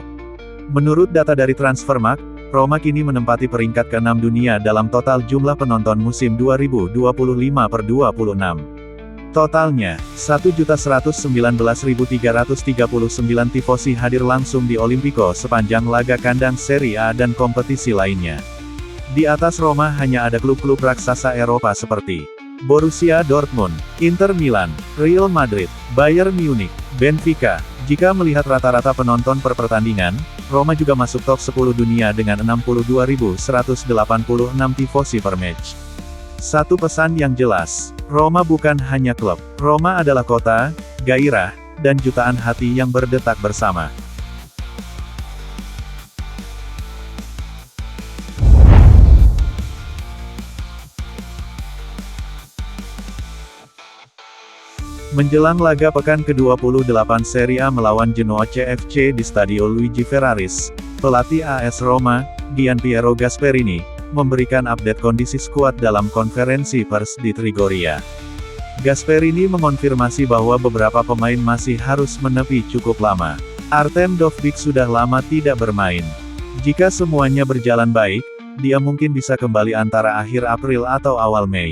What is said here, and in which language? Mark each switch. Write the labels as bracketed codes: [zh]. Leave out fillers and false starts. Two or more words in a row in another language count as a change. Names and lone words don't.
[id] Menurut data dari Transfermarkt, Roma kini menempati peringkat ke-6 dunia dalam total jumlah penonton musim 2025/26. Totalnya, 1.119.339 tifosi hadir langsung di Olimpico sepanjang laga kandang Serie A dan kompetisi lainnya. Di atas Roma hanya ada klub-klub raksasa Eropa seperti Borussia Dortmund, Inter Milan, Real Madrid, Bayern Munich, Benfica. Jika melihat rata-rata penonton per pertandingan, Roma juga masuk top 10 dunia dengan 62.186 tifosi [en] per match. [id] Satu pesan yang jelas, Roma bukan hanya klub, Roma adalah kota, gairah, dan jutaan hati yang berdetak bersama. Menjelang laga pekan ke-28 Serie A melawan Genoa CFC di Stadio Luigi Ferraris, pelatih AS Roma, Gianpiero Gasperini, memberikan update kondisi skuad dalam konferensi pers di Trigoria. Gasperini mengonfirmasi bahwa beberapa pemain masih harus menepi cukup lama. Artem Dovbyk sudah lama tidak bermain. Jika semuanya berjalan baik, dia mungkin bisa kembali antara akhir April atau awal Mei.